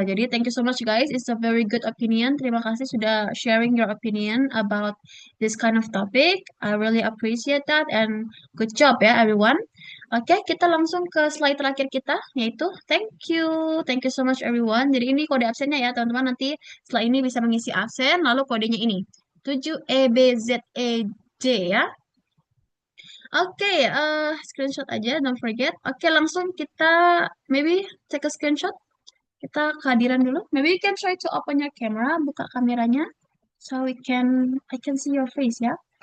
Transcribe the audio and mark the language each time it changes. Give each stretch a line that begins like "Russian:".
English: Jadi, thank you so much guys. It's a very good opinion.
Indonesian: Terima kasih sudah
English: sharing your opinion about this kind of topic. I really appreciate that and good job ya everyone.
Indonesian: Oke, kita langsung ke slide terakhir kita, yaitu
English: thank you. Thank you so much everyone.
Indonesian: Jadi ini kode absennya ya teman-teman. Nanti setelah ini bisa mengisi absen, lalu kodenya ini. 7EBZEJ ya.
English: Oke, screenshot aja, don't forget.
Indonesian: Oke, langsung kita
English: maybe take a screenshot.
Indonesian: Kita kehadiran dulu.
English: Maybe you can try to open your camera,
Indonesian: buka kameranya,
English: so I can see your face ya.